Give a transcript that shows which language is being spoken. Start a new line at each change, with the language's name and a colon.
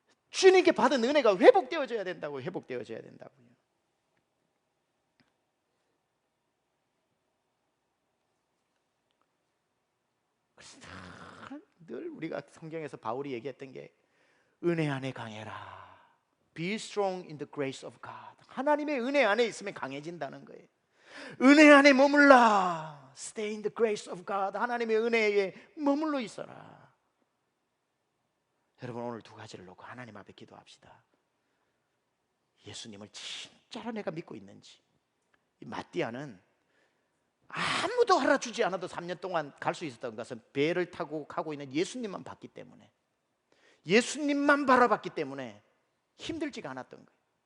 Korean: 주님께 받은 은혜가 회복되어져야 된다고요. 회복되어져야 된다고요. 늘 우리가 성경에서 바울이 얘기했던 게 은혜 안에 강해라.
English: Be strong in the grace of God.
Korean: 하나님의 은혜 안에 있으면 강해진다는 거예요. 은혜 안에 머물라.
English: Stay in the grace of God.
Korean: 하나님의 은혜에 머물러 있어라. 여러분, 오늘 두 가지를 놓고 하나님 앞에 기도합시다. 예수님을 진짜로 내가 믿고 있는지. 이 마띠아는 아무도 알아주지 않아도 3년 동안 갈 수 있었던 것은 배를 타고 가고 있는 예수님만 봤기 때문에, 예수님만 바라봤기 때문에 힘들지가 않았던 거예요.